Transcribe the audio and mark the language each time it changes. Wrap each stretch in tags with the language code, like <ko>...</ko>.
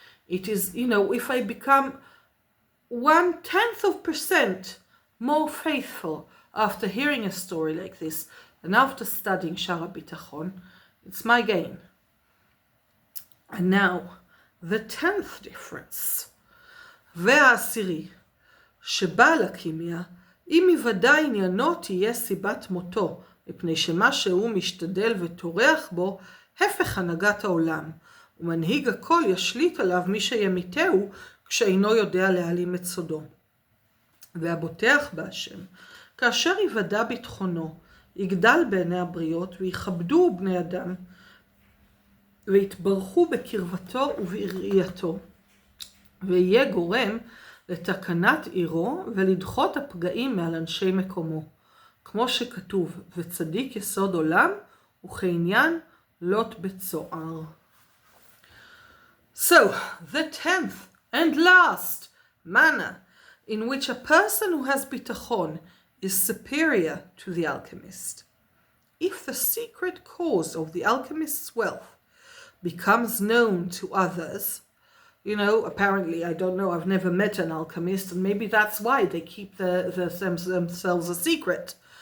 <en>It is, you know, if I become 0.1% more faithful after hearing a story like this and after studying Sha'ar Habitachon, it's my gain. And now, the 10th difference.</en> <he>והעשירי, שבעל הכימיה, אם יוודא עניינו תהיה סיבת מותו, מפני שמה שהוא משתדל וטורח בו, הפך הנהגת העולם, ומנהיג הכל ישליט עליו מי שימיתהו, כשאינו יודע להעלים את סודו. והבוטח בהשם, כאשר יוודא ביטחונו, יגדל בעיני הבריות, ויכבדו בני אדם, ויתברכו בקרבתו ובראייתו. ויהיה גורם לתקנת עירו ולדחות הפגעים מעל אנשי מקומו. כמו שכתוב, וצדיק יסוד עולם, וכעניין לוט בצוער.</he> <en>So, the 10th and last manner in which a person who has bitachon is superior to the alchemist. If the secret cause of the alchemist's wealth becomes known to others, you know, apparently, I don't know, I've never met an alchemist, and maybe that's why they keep themselves a secret.</en>